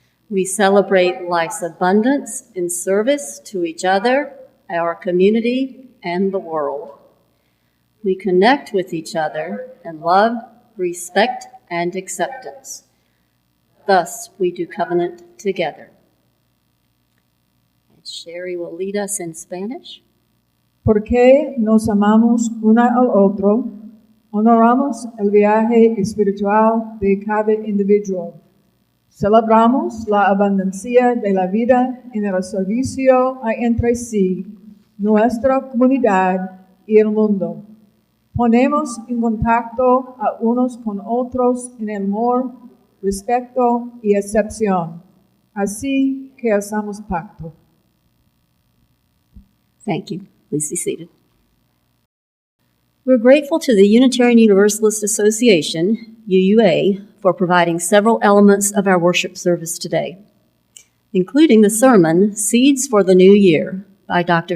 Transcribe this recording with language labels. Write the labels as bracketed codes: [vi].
[en] We celebrate life's abundance in service to each other, our community, and the world. We connect with each other in love, respect, and acceptance. Thus, we do covenant together. And Sherry will lead us in Spanish. [es] Porque nos amamos uno al otro, honoramos el viaje espiritual de cada individuo. Celebramos la abundancia de la vida en el servicio a entre sí, nuestra comunidad y el mundo. Ponemos en contacto a unos con otros en el amor, respeto y acepción. Así que hacemos pacto. [en] Thank you. Please be seated. We're grateful to the Unitarian Universalist Association, UUA, for providing several elements of our worship service today, including the sermon, Seeds for the New Year, by Dr.